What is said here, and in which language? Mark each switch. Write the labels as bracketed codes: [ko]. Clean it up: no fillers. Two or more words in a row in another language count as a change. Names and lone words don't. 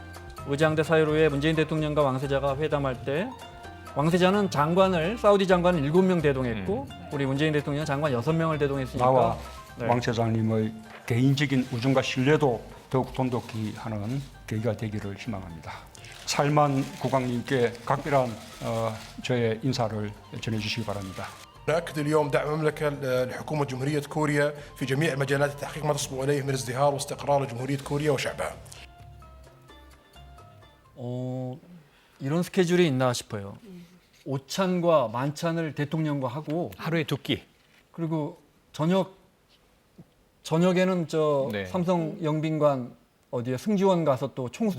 [ko] 의장대 사이로에 문재인 대통령과 왕세자가 회담할 때 왕세자는 사우디 장관을 7명 대동했고 우리 문재인 대통령은 장관 6명을 대동했으니까 나와 네. 왕 세자님의 개인적인 우정과 신뢰도 더욱 돈독히 하는 계기가 되기를 희망합니다. 살만 국왕님께 각별한 저의 인사를 전해주시기 바랍니다. [ar] نأكد اليوم دعم المملكة لحكومة جمهورية كوريا في جميع مجالات التحقيق ما تصبو إليه من ازدهار واستقرار لجمهورية كوريا وشعبها. [ko] 이런 스케줄이 있나 싶어요. 오찬과 만찬을 대통령과 하고 하루에 2끼. 그리고 저녁에는 네. 삼성 영빈관 어디에 승지원 가서 또 총수들